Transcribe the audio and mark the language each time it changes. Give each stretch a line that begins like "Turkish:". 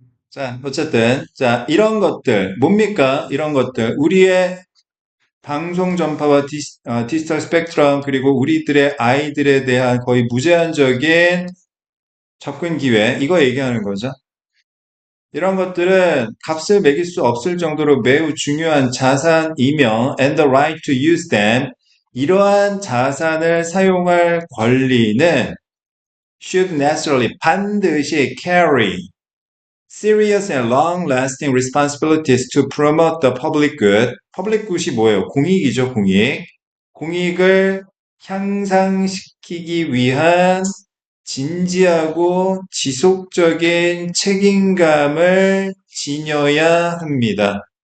Korean: 자, 어쨌든, 자, 이런 것들, 뭡니까? 이런 것들. 우리의 방송 전파와 디지털 스펙트럼, 그리고 우리들의 아이들에 대한 거의 무제한적인 접근 기회, 이거 얘기하는 거죠. 이런 것들은 값을 매길 수 없을 정도로 매우 중요한 자산이며,
English: and the right to use them,
Korean: 이러한 자산을 사용할 권리는
English: should necessarily
Korean: 반드시
English: carry serious and long-lasting responsibilities to promote the public good.
Korean: public good이 뭐예요? 공익이죠, 공익. 공익을 향상시키기 위한 진지하고 지속적인 책임감을 지녀야 합니다.